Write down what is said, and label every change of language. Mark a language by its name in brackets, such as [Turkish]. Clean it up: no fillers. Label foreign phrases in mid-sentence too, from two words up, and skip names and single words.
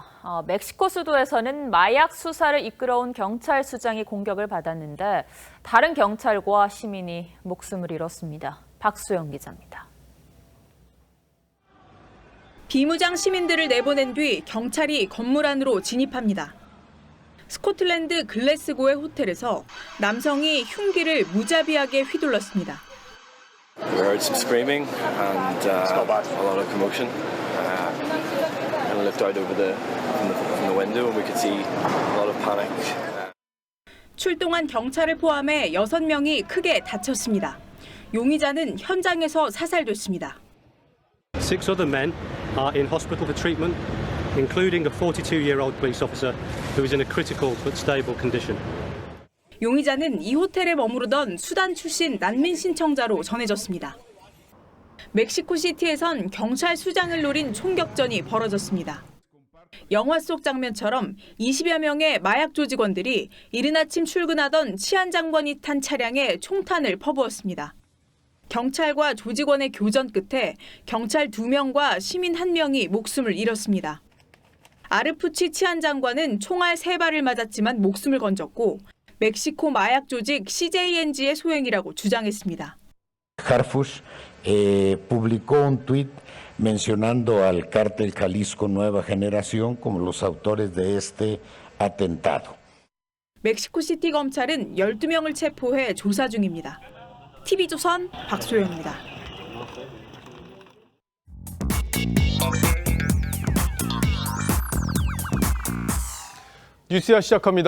[Korean] 멕시코 수도에서는 마약 수사를 이끌어온 경찰 수장이 공격을 받았는데 다른 경찰과 시민이 목숨을 잃었습니다. 박수영 기자입니다. 비무장 시민들을 내보낸 뒤 경찰이 건물 안으로 진입합니다. 스코틀랜드 글래스고의 호텔에서 남성이 흉기를 무자비하게 휘둘렀습니다. [English] We heard some screaming and a lot of commotion. And looked out over from the window and we could see a lot of panic. [Korean] 출동한 경찰을 포함해 6명이 크게 다쳤습니다. 용의자는 현장에서 사살됐습니다. [English] 6 other men are in hospital for treatment, including a 42-year-old police officer who is in a critical but stable condition. [Korean] 용의자는 이 호텔에 머무르던 수단 출신 난민 신청자로 전해졌습니다. 멕시코시티에선 경찰 수장을 노린 총격전이 벌어졌습니다. 영화 속 장면처럼 20여 명의 마약 조직원들이 이른 아침 출근하던 치안 장관이 탄 차량에 총탄을 퍼부었습니다. 경찰과 조직원의 교전 끝에 경찰 2명과 시민 1명이 목숨을 잃었습니다. 아르푸치 치안 장관은 총알 3발을 맞았지만 목숨을 건졌고 멕시코 마약 조직 CJNG의 소행이라고 주장했습니다. [Spanish] Harfush publicó un tuit mencionando al cártel Jalisco Nueva Generación como los autores de este atentado. [Korean] 멕시코시티 검찰은 12명을 체포해 조사 중입니다. TV조선 박소영입니다. 뉴스야 시작합니다.